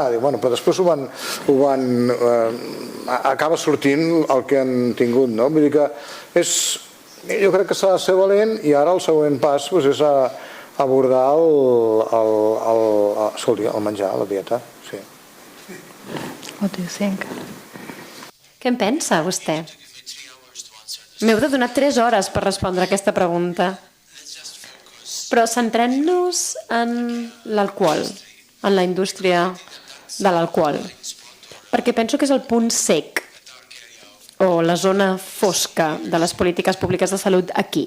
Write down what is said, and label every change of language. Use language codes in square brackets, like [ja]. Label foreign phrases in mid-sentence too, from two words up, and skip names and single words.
[ca] Dic, bueno, però després acaba sortint el que han tingut, no? Vull dir que jo crec que s'ha de ser valent, i ara el següent pas és abordar el menjar, la dieta. Sí. [en] What do you think? [ca] Què en pensa, vostè? M'heu de donar 3 hores per respondre aquesta pregunta. Però centrem-nos en l'alcohol, en la indústria de l'alcohol, perquè penso que és el punt cec o la zona fosca de les polítiques públiques de salut aquí.